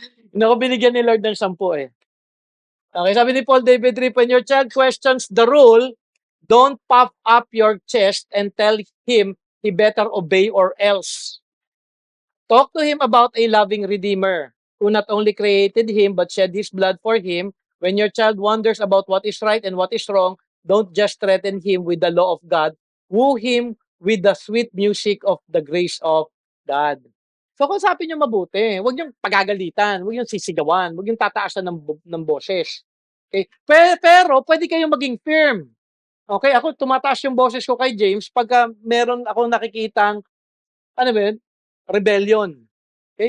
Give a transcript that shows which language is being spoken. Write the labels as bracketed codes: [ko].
[tl] Hindi ako binigyan ni Lord ng 10 eh. [en] Okay, [tl] sabi ni [en] Paul David Tripp, when your child questions the rule, don't puff up your chest and tell him he better obey or else. Talk to him about a loving Redeemer who not only created him but shed his blood for him. When your child wonders about what is right and what is wrong, don't just threaten him with the law of God. Woo him with the sweet music of the grace of God. [tl] So kausapin niyo mabuti. Huwag niyong pagagalitan, huwag niyong sisigawan, huwag niyong tataasan ng boses. Okay? Pero pwede kayong maging firm. Okay, ako tumataas yung boses ko kay James pagka meron akong nakikitang, ano ba yun? Rebellion. Okay?